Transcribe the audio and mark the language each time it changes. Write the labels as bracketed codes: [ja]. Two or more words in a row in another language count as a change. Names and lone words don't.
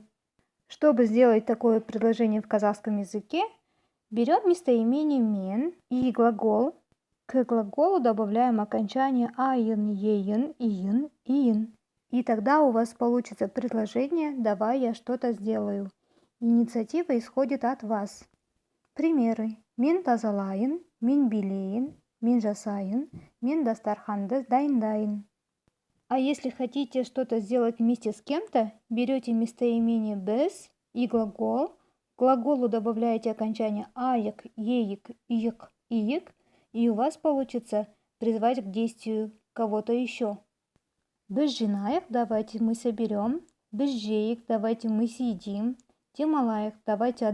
[ru] Чтобы сделать такое предложение в казахском языке, берем местоимение «мен» и глагол. К глаголу добавляем окончание «айын», «еин», «иин», «иин». И тогда у вас получится предложение «давай я что-то сделаю». Инициатива исходит от вас. Примеры. [kk] Мен тазалайын, мен билейін, мен жасайын, мен дастарханды дайындайын. [ru] А если хотите что-то сделать вместе с кем-то, берете местоимение «без» и глагол. К глаголу добавляете окончание «аек», «еек», «иек», «иек», и у вас получится призвать к действию кого-то еще. [kk] Біз жинайық, [ru] давайте мы соберем. [kk] Біз жейік, [ru] давайте мы съедим. Демалайық, давайте